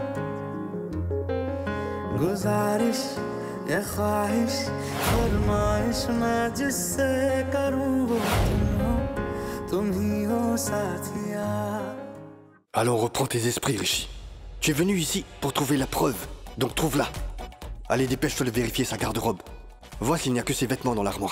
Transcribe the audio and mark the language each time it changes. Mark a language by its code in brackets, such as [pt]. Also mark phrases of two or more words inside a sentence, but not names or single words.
[hi] गुजारिश या ख्वाहिश फरमाइश मैं जिससे करूं वो तुम ही हो साथिया. [fr] Allons, reprends tes esprits, Rishi. Tu es venu ici pour trouver la preuve, donc trouve-la. Allez, dépêche-toi de vérifier sa garde-robe. Vois s'il n'y a que ses vêtements dans l'armoire.